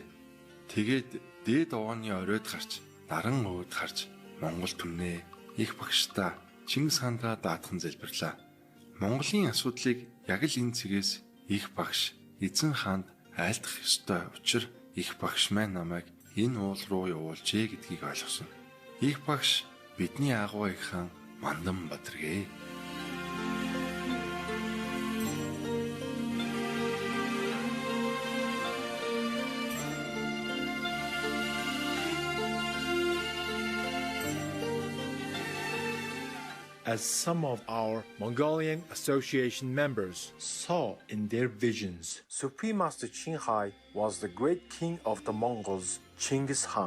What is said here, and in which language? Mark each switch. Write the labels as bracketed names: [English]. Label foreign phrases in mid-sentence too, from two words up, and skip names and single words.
[Mongolian] Тэгээд дээд овооны оройд гарч, наран өөд харж Монгол түмнээ их багштаа Чингис хаандаа даатхан залбирлаа. Монголын асуудлыг яг л энэ цэгээс их багш эзэн хаанд айлдах ёстой учир их багш маань намайг энэ уул руу явуулжээ гэдгийг ойлгосон. Их багш бидний агуу их хаан Мандан Батэргээ. [English] As some of our Mongolian Association members saw in their visions, Supreme Master Qinghai was the great king of the Mongols, Chinggis Khan.